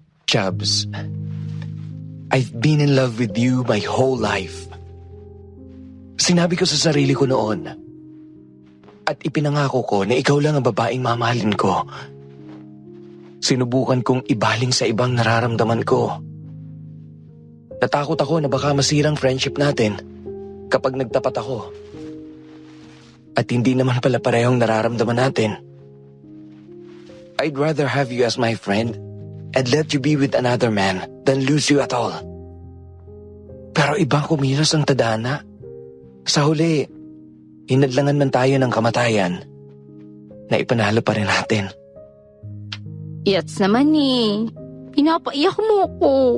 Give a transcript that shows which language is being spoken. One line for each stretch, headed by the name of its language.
English: Chubbs, I've been in love with you my whole life.
Filipino: Sinabi ko sa sarili ko noon at ipinangako ko na ikaw lang ang babaeng mamahalin ko. Sinubukan kong ibaling sa ibang nararamdaman ko. Natakot ako na baka masirang friendship natin kapag nagtapat ako. At hindi naman pala parehong nararamdaman natin.
English: I'd rather have you as my friend and let you be with another man than lose you at all.
Filipino: Pero ibang kumilos ang tadhana. Sa huli, hinadlangan man tayo ng kamatayan na ipanalo pa rin natin. Yats naman eh. Pinapaiyak mo ko.